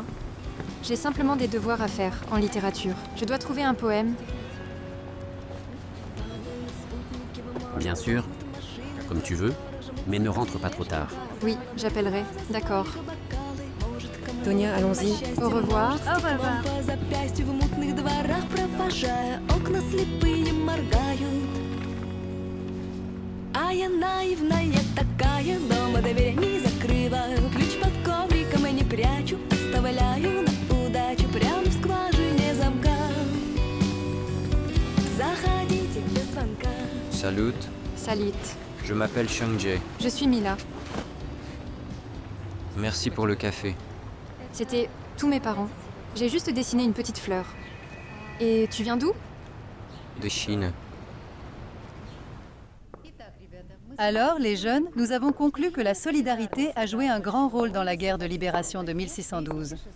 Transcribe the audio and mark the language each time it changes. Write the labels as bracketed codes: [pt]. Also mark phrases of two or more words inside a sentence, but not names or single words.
[fr] J'ai simplement des devoirs à faire en littérature. Je dois trouver un poème. Bien sûr, comme tu veux, mais ne rentre pas trop tard. Oui, j'appellerai. D'accord. Tonia, allons-y. Au revoir. [ru] По запястью в мутных дворах провожая, окна слепые моргают. А я наивная такая, дома дверь не закрываю, ключ под ковриком и не прячу, оставляю на удачу прямо в скважине замка. Заходите без звонка. [fr] Salut, Salut. je m'appelle Xiangjae. Je suis Mila. Merci pour le café. C'était tous mes parents. J'ai juste dessiné une petite fleur. Et tu viens d'où? De Chine. Alors, les jeunes, nous avons conclu que la solidarité a joué un grand rôle dans la guerre de libération de 1612.